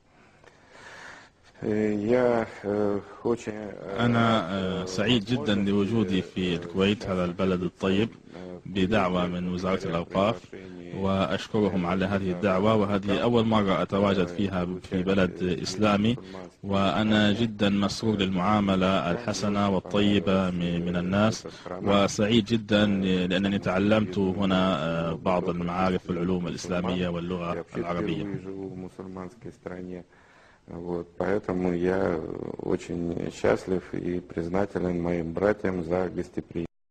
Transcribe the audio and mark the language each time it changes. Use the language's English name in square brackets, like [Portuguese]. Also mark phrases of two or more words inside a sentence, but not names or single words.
[Arabic] أنا سعيد جدا لوجودي في الكويت، هذا البلد الطيب، بدعوة من وزارة الأوقاف، وأشكرهم على هذه الدعوة، وهذه أول مرة أتواجد فيها في بلد إسلامي، وأنا جدا مسرور للمعاملة الحسنة والطيبة من الناس، وسعيد جدا لأنني تعلمت هنا بعض المعارف والعلوم الإسلامية واللغة العربية. [Russian] Вот, поэтому я очень счастлив и признателен моим братьям за гостеприимство.